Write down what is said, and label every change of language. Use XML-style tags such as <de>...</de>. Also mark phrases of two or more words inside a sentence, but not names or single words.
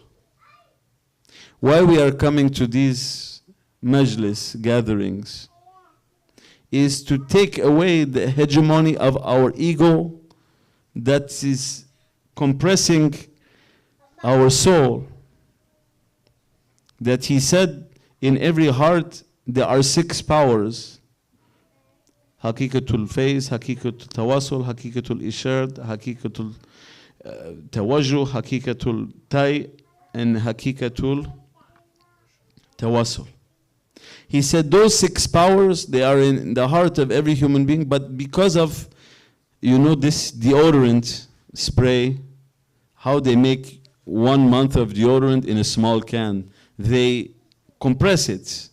<en>Why we are coming to these majlis gatherings is to take away the hegemony of our ego that is compressing our soul. That he said, in every heart there are 6 powers.</en> <ar>حقيقة الفيض، حقيقة التوسل، حقيقة الإرشاد، حقيقة التوجه، حقيقة الطي, and حقيقة التوسل.</ar> <en>He said those 6 powers, they are in the heart of every human being, but because of, this deodorant spray, how they make 1 month of deodorant in a small can, they compress it.</en>